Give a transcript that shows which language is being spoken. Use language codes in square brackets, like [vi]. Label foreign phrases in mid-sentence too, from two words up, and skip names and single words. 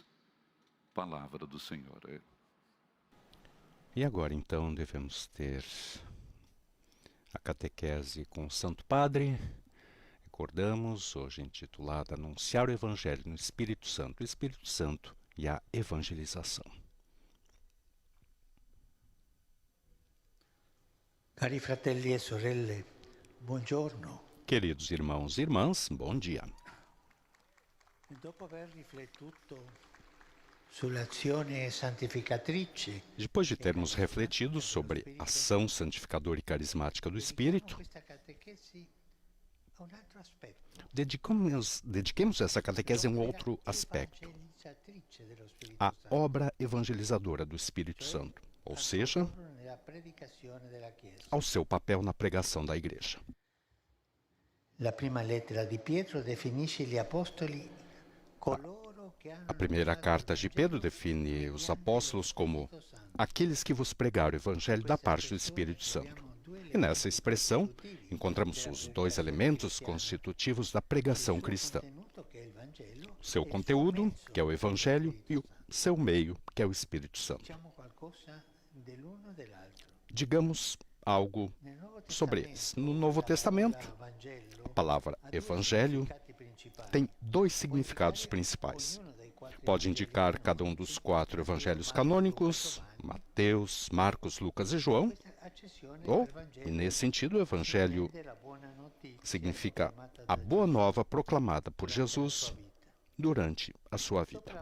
[pt] Palavra do Senhor. E agora, então, devemos ter a catequese com o Santo Padre. Recordamos, hoje intitulada Anunciar o Evangelho no Espírito Santo, o Espírito Santo e a Evangelização. [it] Cari fratelli e sorelle, buongiorno. [pt] Queridos irmãos e irmãs, bom dia. [it] Dopo aver riflettuto sull'azione santificatrice, [pt] Depois de termos refletido sobre a ação santificadora e carismática do Espírito, [it] questa catechesi a un altro aspetto. [pt] dediquemos essa catequese a um outro aspecto, [it] Evangelizzatrice dello Spirito [pt] a Santo, obra evangelizadora do Espírito Santo, ou seja, [it] nella predicazione della Chiesa. [pt] ao seu papel na pregação da Igreja. [it] La prima lettera di Pietro definisce gli apostoli coloro che hanno [pt] A primeira carta de Pedro define os apóstolos como aqueles que vos pregaram o Evangelho da parte do Espírito Santo. E nessa expressão, encontramos os dois elementos constitutivos da pregação cristã. O seu conteúdo, que é o Evangelho, e o seu meio, que é o Espírito Santo. [it] Diciamo qualcosa dell'uno e dell'altro. [pt] Digamos algo sobre eles. No Novo Testamento, a palavra Evangelho tem dois significados principais. Pode indicar cada um dos 4 evangelhos canônicos, Mateus, Marcos, Lucas e João, ou, e nesse sentido, o Evangelho significa a boa nova proclamada por Jesus durante a sua vida.